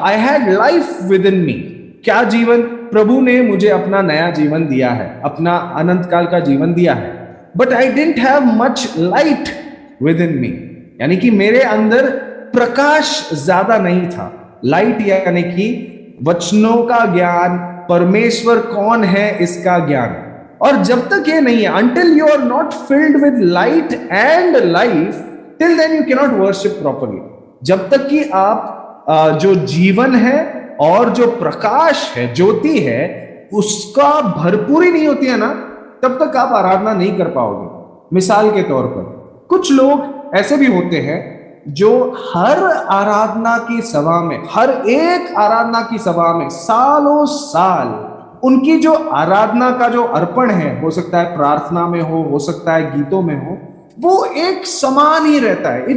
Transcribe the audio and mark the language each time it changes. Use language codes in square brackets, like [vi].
[en] I had life within me. [hi] क्या जीवन? प्रभु ने मुझे अपना नया जीवन दिया है, अपना अनंत काल का जीवन दिया है, [en] but I didn't have much light within me, [hi] यानी कि मेरे अंदर प्रकाश ज्यादा नहीं था। लाइट यानी कि वचनों का ज्ञान, परमेश्वर कौन है इसका ज्ञान। और जब तक ये नहीं है, [en] until you are not filled with light and life, till then you cannot worship properly. [hi] जब तक कि आप जो जीवन है और जो प्रकाश है, ज्योति है, उसका भरपूरी नहीं होती है ना, तब तक आप आराधना नहीं कर पाओगे। मिसाल के तौर पर कुछ लोग ऐसे भी होते हैं जो हर आराधना की सभा में, हर एक आराधना की सभा में सालों साल उनकी जो आराधना का जो अर्पण है, हो सकता है प्रार्थना में हो सकता है गीतों में हो, वो एक समान ही रहता है।